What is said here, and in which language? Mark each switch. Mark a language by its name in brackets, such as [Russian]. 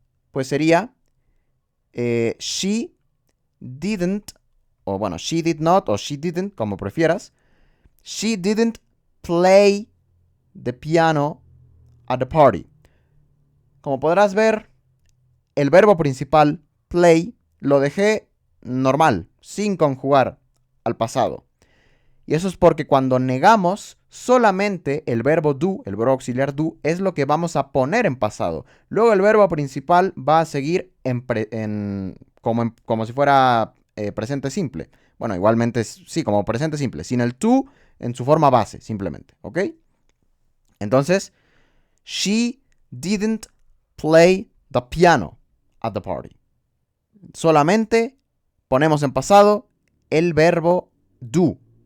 [Spanish] Pues sería [English] she didn't, [Spanish] o bueno, [English] she did not [Spanish] o she didn't, como prefieras. [English] She didn't play the piano at the party. [Spanish] Como podrás ver, el verbo principal, play, lo dejé normal, sin conjugar al pasado. Y eso es porque cuando negamos, solamente el verbo do, el verbo auxiliar do, es lo que vamos a poner en pasado. Luego el verbo principal va a seguir como si fuera presente simple. Bueno, igualmente sí, como presente simple, sin el to en su forma base, simplemente, ¿ok? Entonces, [English] she didn't play the piano at the party. [Spanish] Solamente ponemos en pasado el verbo do.